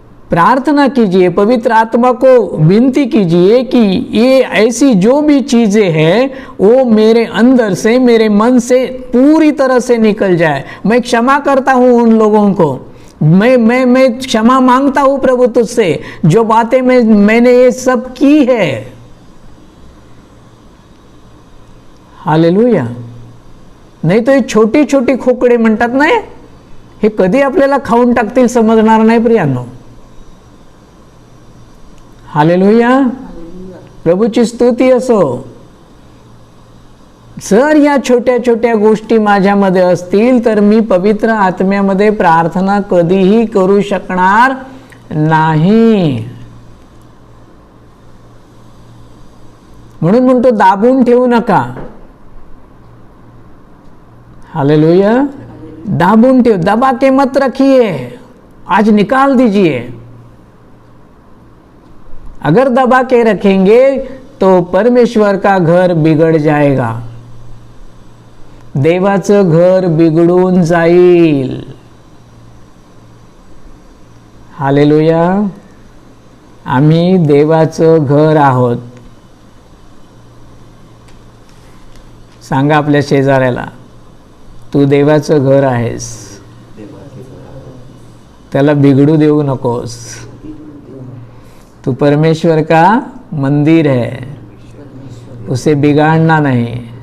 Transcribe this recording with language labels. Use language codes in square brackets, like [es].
[hi] प्रार्थना कीजिए, पवित्र आत्मा को विनती कीजिए कि ये ऐसी जो भी चीजें हैं वो मेरे अंदर से, मेरे मन से पूरी तरह से निकल जाए। मैं क्षमा करता हूं उन लोगों को, मैं क्षमा मांगता हूं प्रभु तुझसे, जो बातें मैंने ये सब की है। हालेलुया। [mr] नाही तो हे छोटी छोटी खोकडे म्हणतात ना, हे कधी आपल्याला खाऊन टाकतील समजणार नाही प्रियांनो। हालेलुया, प्रभूची स्तुती असो। जर या छोट्या छोट्या गोष्टी माझ्यामध्ये असतील तर मी पवित्र आत्म्यामध्ये प्रार्थना कधीही करू शकणार नाही। म्हणून म्हणतो दाबून ठेवू नका। [hi] हालेलुया, [mr] दाबून ठेव, [hi] दबा के मत रखिए, आज निकाल दीजिए। अगर दबा के रखेंगे तो परमेश्वर का घर बिगड़ जाएगा, [mr] देवाचं घर बिघडून जाईल। हालेलुया, आम्ही देवाचं घर आहोत। सांगा आपल्या शेजाऱ्याला, तू देवाचं घर आहेस, त्याला बिघडू देऊ नकोस। [hi] तू परमेश्वर का मंदिर है, उसे बिगाड़ना नहीं।